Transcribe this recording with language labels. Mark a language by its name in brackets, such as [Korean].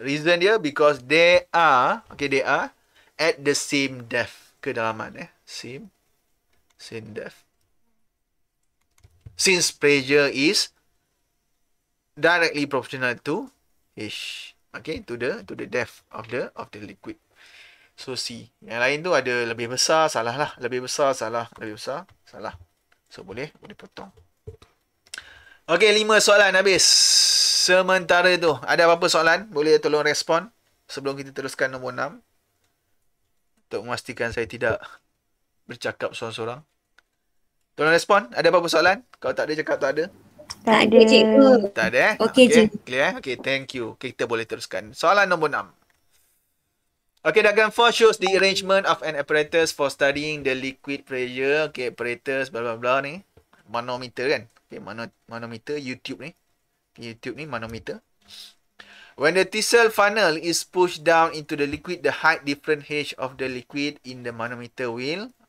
[English] Reason dia because they are at the same depth. Kedalaman. Same depth. Since pressure is directly proportional to H. Okay, to the depth of the liquid. So C. [Malay] Yang lain tu ada lebih besar, salah lah. Lebih besar, salah. Lebih besar, salah. So boleh potong. Okay, 5 soalan habis. Sementara tu, ada apa-apa soalan? Boleh tolong respon sebelum kita teruskan nombor 6. Untuk memastikan saya tidak bercakap seorang-seorang. Tolong respon. Ada apa-apa soalan? Kalau tak ada, cakap tak ada. Tak ada. Cikgu. Tak ada Okey, okay. Cikgu. [English] Clear Okay, thank you. [Malay] Okay, kita boleh teruskan. Soalan nombor 6. [English] Okay, diagram 4 shows the arrangement of an apparatus for studying the liquid pressure. [Malay] Okay, apparatus bla bla bla ni. Manometer kan? Okay, manometer YouTube ni. YouTube ni manometer. [English] When the Tissot funnel is pushed down into the liquid, the height different H of the liquid in the manometer will.